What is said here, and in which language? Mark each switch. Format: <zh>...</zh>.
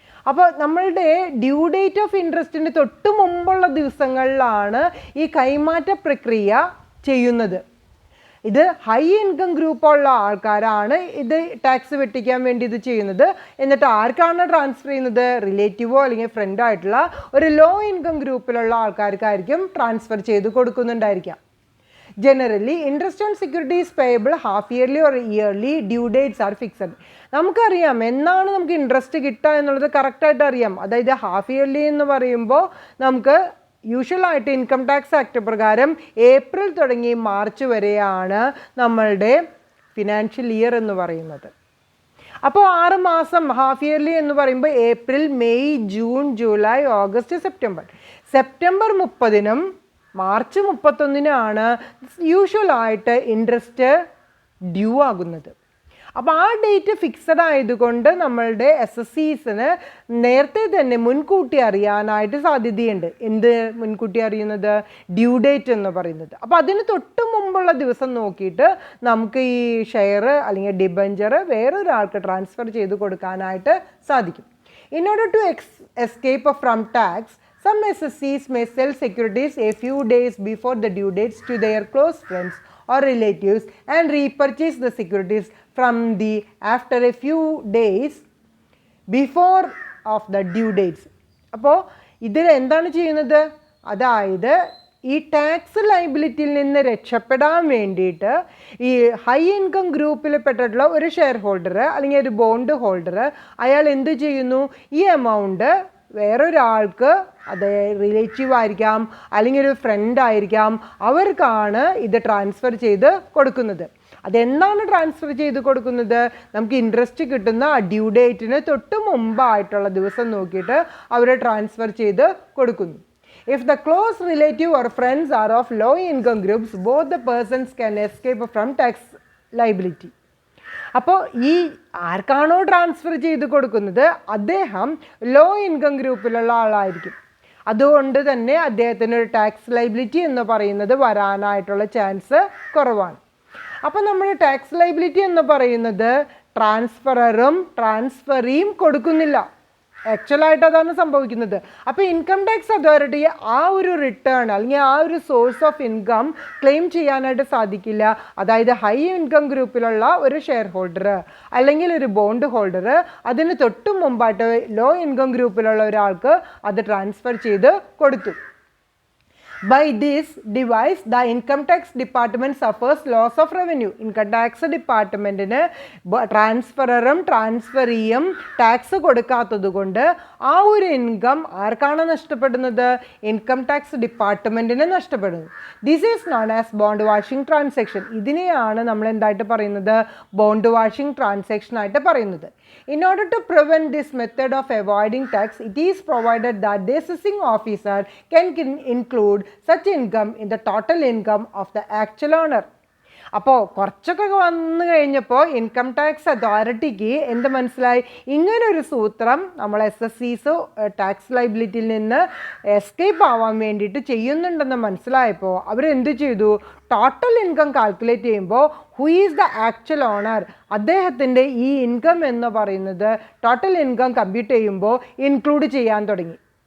<ml>അപ്പോൾ നമ്മളുടെ due date of ഇൻട്രസ്റ്റിന് തൊട്ട് മുമ്പുള്ള ദിവസങ്ങളിലാണ് ഈ കൈമാറ്റ പ്രക്രിയ ചെയ്യുന്നത്. ഇത് ഹൈ ഇൻകം ഗ്രൂപ്പുള്ള ആൾക്കാരാണ് ഇത് ടാക്സ് വെട്ടിക്കാൻ വേണ്ടി ഇത് ചെയ്യുന്നത്. എന്നിട്ട് ആർക്കാണ് ട്രാൻസ്ഫർ ചെയ്യുന്നത്? റിലേറ്റീവോ അല്ലെങ്കിൽ ഫ്രണ്ടോ ആയിട്ടുള്ള ഒരു ലോ ഇൻകം ഗ്രൂപ്പിലുള്ള ആൾക്കാർക്കായിരിക്കും ട്രാൻസ്ഫർ ചെയ്ത് കൊടുക്കുന്നുണ്ടായിരിക്കാം.</ml> <en>Generally, interest on securities payable half yearly or yearly, due dates are fixed.</en> <ml>നമുക്കറിയാം എന്നാണ് നമുക്ക് ഇൻട്രസ്റ്റ് കിട്ടുക എന്നുള്ളത് കറക്റ്റായിട്ട് അറിയാം. അതായത് ഹാഫ് ഇയർലി എന്ന് പറയുമ്പോൾ നമുക്ക് യൂഷ്വലായിട്ട് ഇൻകം ടാക്സ് ആക്ട് പ്രകാരം ഏപ്രിൽ തുടങ്ങി മാർച്ച് വരെയാണ് നമ്മളുടെ ഫിനാൻഷ്യൽ ഇയർ എന്ന് പറയുന്നത്. അപ്പോൾ 6 മാസം ഹാഫ് ഇയർലി എന്ന് പറയുമ്പോൾ April, May, June, July, August, September. September 30-നും March 31-നാണ് യൂഷ്വലായിട്ട് interest due ആകുന്നത്. അപ്പോൾ ആ ഡേറ്റ് ഫിക്സഡ് ആയതുകൊണ്ട് നമ്മളുടെ SSCsന് നേരത്തെ തന്നെ മുൻകൂട്ടി അറിയാനായിട്ട് സാധ്യതയുണ്ട്. എന്ത് മുൻകൂട്ടി അറിയുന്നത്? ഡ്യൂ ഡേറ്റ് എന്ന് പറയുന്നത്. അപ്പോൾ അതിന് തൊട്ട് മുമ്പുള്ള ദിവസം നോക്കിയിട്ട് നമുക്ക് ഈ ഷെയർ അല്ലെങ്കിൽ ഡിബഞ്ചർ വേറൊരാൾക്ക് ട്രാൻസ്ഫർ ചെയ്ത് കൊടുക്കാനായിട്ട് സാധിക്കും.</ml> <en>In order to escape from tax, some SSCs may sell securities a few days before the due dates to their close friends or relatives and repurchase the securities from the after a few days before of the due dates.</en> <ml>അപ്പോൾ ഇതിൽ എന്താണ് ചെയ്യുന്നത്? അതായത് ഈ tax ലൈബിലിറ്റിയിൽ നിന്ന് രക്ഷപ്പെടാൻ വേണ്ടിയിട്ട് ഈ ഹൈ ഇൻകം ഗ്രൂപ്പിൽ പെട്ടിട്ടുള്ള ഒരു ഷെയർ ഹോൾഡർ അല്ലെങ്കിൽ ഒരു ബോണ്ട് ഹോൾഡർ അയാൾ എന്ത് ചെയ്യുന്നു? ഈ എമൗണ്ട് വേറൊരാൾക്ക്, അത് റിലേറ്റീവ് ആയിരിക്കാം അല്ലെങ്കിൽ ഒരു ഫ്രണ്ട് ആയിരിക്കാം, അവർക്കാണ് ഇത് ട്രാൻസ്ഫർ ചെയ്ത് കൊടുക്കുന്നത്. അതെന്താണ് ട്രാൻസ്ഫർ ചെയ്ത് കൊടുക്കുന്നത്? നമുക്ക് ഇൻട്രസ്റ്റ് കിട്ടുന്ന ആ ഡ്യൂ ഡേറ്റിന് തൊട്ട് മുമ്പായിട്ടുള്ള ദിവസം നോക്കിയിട്ട് അവർ ട്രാൻസ്ഫർ ചെയ്ത് കൊടുക്കുന്നു.</ml> <en>If the close relative or friends are of low income groups, both the persons can escape from tax liability.</en> <ml>അപ്പോൾ ഈ ആർക്കാണോ ട്രാൻസ്ഫർ ചെയ്ത് കൊടുക്കുന്നത് അദ്ദേഹം ലോ ഇൻകം ഗ്രൂപ്പിലുള്ള ആളായിരിക്കും. അതുകൊണ്ട് തന്നെ അദ്ദേഹത്തിന് ഒരു ടാക്സ് ലൈബിലിറ്റി എന്ന് പറയുന്നത് വരാനായിട്ടുള്ള ചാൻസ് കുറവാണ്. അപ്പോൾ നമ്മൾ ടാക്സ് ലൈബിലിറ്റി എന്ന് പറയുന്നത് ട്രാൻസ്ഫററും ട്രാൻസ്ഫറിയും കൊടുക്കുന്നില്ല. ആക്ച്വലായിട്ട് അതാണ് സംഭവിക്കുന്നത്. അപ്പോൾ ഇൻകം ടാക്സ് അതോറിറ്റി ആ ഒരു റിട്ടേൺ അല്ലെങ്കിൽ ആ ഒരു സോഴ്സ് ഓഫ് ഇൻകം ക്ലെയിം ചെയ്യാനായിട്ട് സാധിക്കില്ല. അതായത് ഹൈ ഇൻകം ഗ്രൂപ്പിലുള്ള ഒരു ഷെയർ ഹോൾഡർ അല്ലെങ്കിൽ ഒരു ബോണ്ട് ഹോൾഡർ അതിന് തൊട്ട് മുമ്പായിട്ട് ലോ ഇൻകം ഗ്രൂപ്പിലുള്ള ഒരാൾക്ക് അത് ട്രാൻസ്ഫർ ചെയ്ത് കൊടുത്തു.</ml> <en>By this device, the income tax department suffers loss of revenue.</en> <ml>Income tax departmentന് ട്രാൻസ്ഫറും ട്രാൻസ്ഫറിയും tax കൊടുക്കാത്തത് കൊണ്ട് ആ ഒരു ഇൻകം ആർക്കാണ് നഷ്ടപ്പെടുന്നത്? ഇൻകം ടാക്സ് ഡിപ്പാർട്ട്മെൻറ്റിന് നഷ്ടപ്പെടുന്നു.</ml> <en>This is known as bond washing transaction.</en> <ml>ഇതിനെയാണ് നമ്മൾ എന്തായിട്ട് പറയുന്നത്? ബോണ്ട് വാഷിംഗ് ട്രാൻസാക്ഷൻ ആയിട്ട് പറയുന്നത്.</ml> <en>In order to prevent this method of avoiding tax, it is provided that the assessing officer can include such income in the total income of the actual owner.</en> <ml>അപ്പോൾ കുറച്ചൊക്കെ വന്നു കഴിഞ്ഞപ്പോൾ income tax അതോറിറ്റിക്ക് എന്ത് മനസ്സിലായി? ഇങ്ങനൊരു സൂത്രം നമ്മൾ SSCs ടാക്സ് ലൈബിലിറ്റിയിൽ നിന്ന് എസ്കേപ്പ് ആവാൻ വേണ്ടിയിട്ട് ചെയ്യുന്നുണ്ടെന്ന് മനസ്സിലായപ്പോൾ അവരെന്ത് ചെയ്തു? ടോട്ടൽ ഇൻകം കാൽക്കുലേറ്റ് ചെയ്യുമ്പോൾ</ml> <en>who is the actual owner,</en> <ml>അദ്ദേഹത്തിൻ്റെ ഈ ഇൻകം എന്ന് പറയുന്നത് ടോട്ടൽ ഇൻകം കമ്പ്യൂട്ട് ചെയ്യുമ്പോൾ ഇൻക്ലൂഡ് ചെയ്യാൻ തുടങ്ങി.</ml>